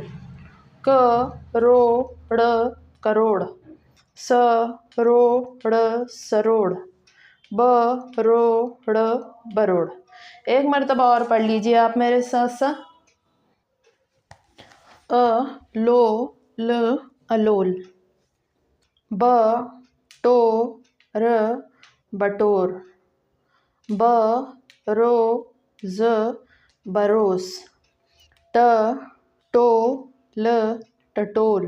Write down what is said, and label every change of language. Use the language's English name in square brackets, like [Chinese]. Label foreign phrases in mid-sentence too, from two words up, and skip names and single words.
[Hindi] क रो ड़ करोड़। स रो ड़ सरोड़। ब रो ड़ बरोड़। एक मरतबा और पढ़ लीजिए आप मेरे साथ साथ। अ लो ल अलोल। ब टो र बटोर। ब रो ज बरोस। ट टो ल टटोल।